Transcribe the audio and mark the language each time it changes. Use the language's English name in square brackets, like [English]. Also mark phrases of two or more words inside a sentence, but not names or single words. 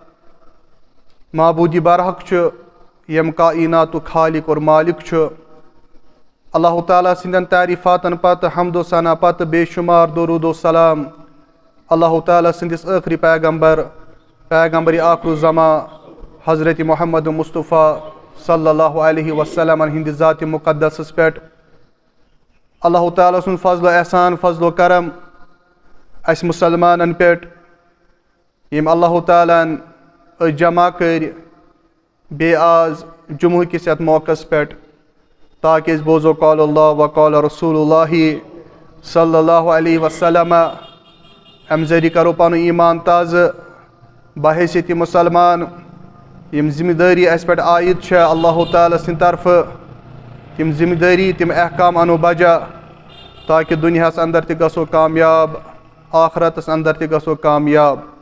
[Kashmiri] معبوٗدِ برحق چھُ یم کائناتُک خالق اور مالک چھُ اللہ تعالیٰ سٕنٛدٮ۪ن تعریفاتن پتہٕ حمد و ثنا پتہٕ بے شمار درود و سلام اللہ تعالیٰ سٕنٛدِس ٲخری پیغمبر آخر الزماں حضرت محمد مصطفیٰ [Arabic] صلی اللہ علیہ وسلم [Kashmiri] ہٕنٛدِ ذاتِ مقدسس پٮ۪ٹھ اللہ تعالیٰ سُنٛد فضل و احسان فضل و کرم اسہِ مُسلمانن پٮ۪ٹھ یِم اللہ تعالیٰ ہن أسۍ جمع کٔرۍ بیٚیہِ آز جمعہ کِس یتھ موقعس پٮ۪ٹھ تاکہ أسۍ بوزو [Arabic] قال اللہ و قال رسول اللہ صلی اللہ علیہ وسلم [Kashmiri] امہِ ذٔریعہٕ کرو پنُن ایمان تازٕ بحیثیت مُسلمان یم ذمہٕ دٲری اسہِ پٮ۪ٹھ عٲید چھےٚ اللہ تعالیٰ سٕنٛدِ طرفہٕ تِم ذمہٕ دٲری تِم احکام انو بجا تاکہ دُنیاہس اندر تہِ گژھو کامیاب آخرتس اندر تہِ گژھو کامیاب